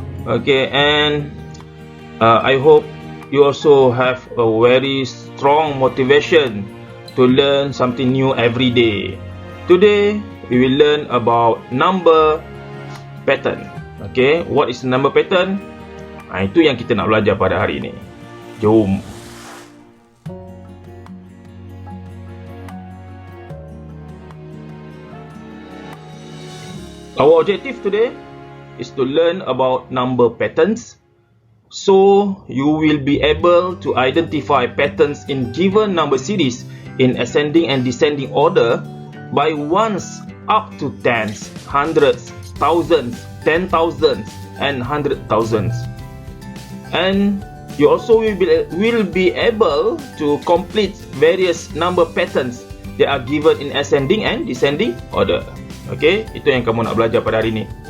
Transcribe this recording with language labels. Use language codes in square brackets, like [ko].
[en] Okay, and I hope you also have a very strong motivation to learn something new every day. Today we will learn about number pattern. Okay, what is number pattern? [ms] Itu yang kita nak belajar pada hari ini. Jom. [en] Our objective today is to learn about number patterns, so you will be able to identify patterns in given number series in ascending and descending order by ones up to tens, hundreds, thousands, 10,000s and 100,000s. And you also will be able to complete various number patterns that are given in ascending and descending order. [ms] Okay, itu yang kamu nak belajar pada hari ini.